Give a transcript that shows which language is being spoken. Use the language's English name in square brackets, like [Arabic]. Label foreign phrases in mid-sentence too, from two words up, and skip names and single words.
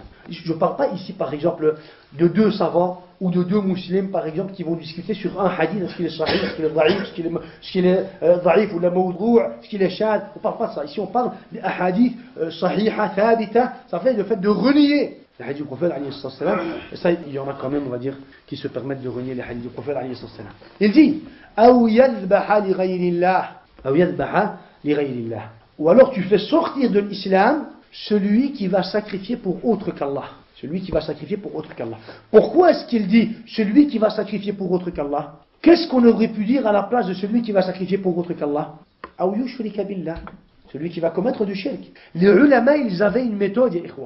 [French] Je ne parle pas ici, par exemple, de deux savants ou de deux musulmans, par exemple, qui vont discuter sur un hadith, est-ce qu'il est sahih, est-ce qu'il est daïf, est-ce qu'il est daïf ou la mawdou', est-ce qu'il est shad. On ne parle pas de ça. Ici, on parle des hadiths [Arabic] صحيحة ثابتة. [French] Ça fait le fait de renier les hadiths du prophète, [Arabic] عليه السلام. [French] Et ça, il y en a quand même, on va dire, qui se permettent de renier les hadiths du prophète, [Arabic] عليه السلام. [French] Il dit, [Arabic] أو يذبح لغير الله. أو يذبح لغير الله. [French] Ou alors tu fais sortir de l'islam celui qui va sacrifier pour autre qu'Allah. Celui qui va sacrifier pour autre qu'Allah. Pourquoi est-ce qu'il dit celui qui va sacrifier pour autre qu'Allah? Qu'est-ce qu'on aurait pu dire à la place de celui qui va sacrifier pour autre qu'Allah? [Arabic] أو يشرك بالله. [French] Celui qui va commettre du shirk. Les ulama, ils avaient une méthode, [Arabic] يا إخوة.